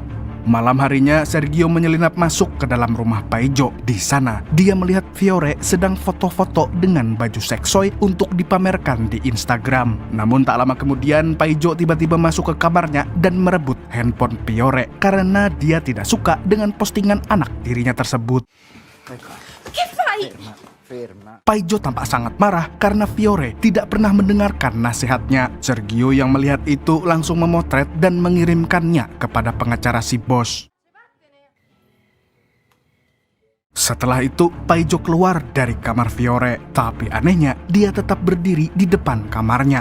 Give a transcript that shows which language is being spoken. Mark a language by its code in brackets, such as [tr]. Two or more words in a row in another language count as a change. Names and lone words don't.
[id] Malam harinya, Sergio menyelinap masuk ke dalam rumah Paijo. Di sana, dia melihat Fiore sedang foto-foto dengan baju seksoi untuk dipamerkan di Instagram. Namun tak lama kemudian, Paijo tiba-tiba masuk ke kamarnya dan merebut handphone Fiore karena dia tidak suka dengan postingan anak tirinya tersebut. [it] Che fai? Ferma. [id] Paijo tampak sangat marah karena Fiore tidak pernah mendengarkan nasihatnya. Sergio yang melihat itu langsung memotret dan mengirimkannya kepada pengacara si bos. Setelah itu, Paijo keluar dari kamar Fiore. Tapi anehnya, dia tetap berdiri di depan kamarnya.